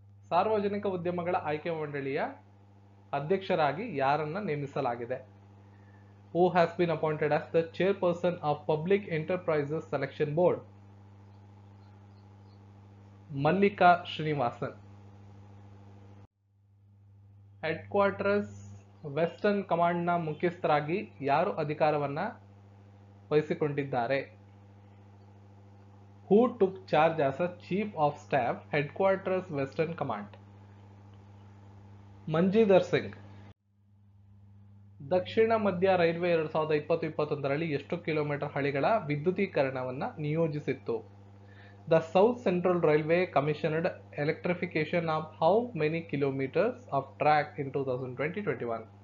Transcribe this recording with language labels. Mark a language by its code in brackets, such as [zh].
[kn] ಸಾರ್ವಜನಿಕ ಉದ್ಯಮಗಳ ಆಯ್ಕೆ ಮಂಡಳಿಯ ಅಧ್ಯಕ್ಷರಾಗಿ ಯಾರನ್ನ ನೇಮಿಸಲಾಗಿದೆ? [en] Who has been appointed as the chairperson of Public Enterprises Selection Board? [kn] Mallika Srinivasan. Head quarters western ಕಮಾಂಡ್ನ ಮುಖ್ಯಸ್ಥರಾಗಿ ಯಾರು ಅಧಿಕಾರವನ್ನ ವಹಿಸಿಕೊಂಡಿದ್ದಾರೆ? [en] Who took charge as a chief of staff, headquarters Western Command? [kn] ಮಂಜೀಂದರ್ Singh. ದಕ್ಷಿಣ ಮಧ್ಯ ರೈಲ್ವೆ 2020-21ರಲ್ಲಿ ಎಷ್ಟು ಕಿಲೋಮೀಟರ್ ಹಳಿಗಳ ವಿದ್ಯುದೀಕರಣವನ್ನ ನಿಯೋಜಿಸಿತ್ತು? [en] The South Central Railway commissioned electrification of how many kilometers of track in 2020-21?